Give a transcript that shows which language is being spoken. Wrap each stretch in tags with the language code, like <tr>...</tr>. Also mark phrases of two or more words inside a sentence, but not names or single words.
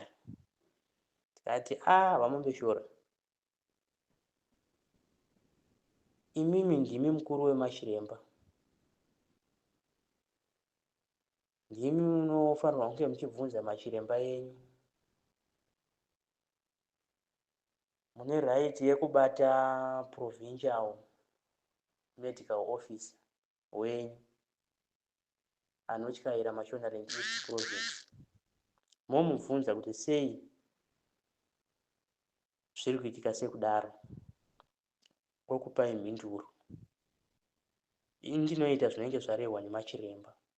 <sn>Tikati vaMombeshora, imimi ndimi mukuru wemachiremba, ndimi munofanirwa kunge muchibvunza machiremba yenyu. Mune right yekubata</sn> <en>provincial medical officer</en> <sn>wenyu anotyaira Mashonaland East Province. Momubvunza kuti sei zviri kuitika sekudaro, okupai mhinduro. Ini ndinoita zvinenge zvarehwa nemachiremba.</sn>